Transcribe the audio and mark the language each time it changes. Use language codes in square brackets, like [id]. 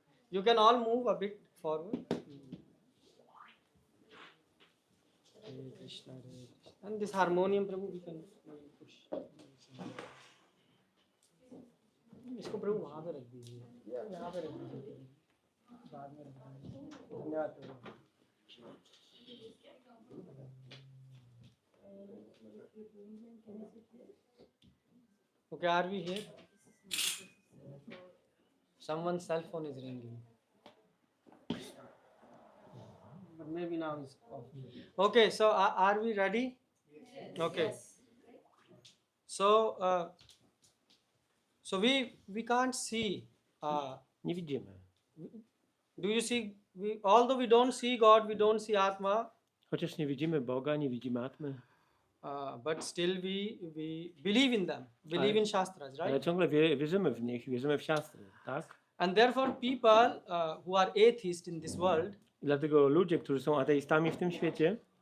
[en] You can all move a bit forward. Hare Krishna, Hare Krishna. And this harmonium, Prabhu, we can push. [hi] इसको प्रभु वहाँ पे रख दीजिए या यहाँ पे रख दीजिए बाद में रख देंगे. धन्यवाद प्रभु. [en] Okay, are we here? Someone's cell phone is ringing. But maybe now it's off. Okay, so are we ready? Okay. So, so we can't see. [pl] Nie widzimy. [en] Do you see? Although we don't see God, we don't see Atma. [pl] Chociaż nie widzimy Boga, nie widzimy Atmy. [en] But still we believe in them, believe in Shastras, [pl] Ale [en] right? [pl] ciągle wierzymy w nich, wierzymy w siastry, tak? [en] And therefore people who are atheists in this world, [pl] I dlatego ludzie, którzy są ateistami w tym świecie,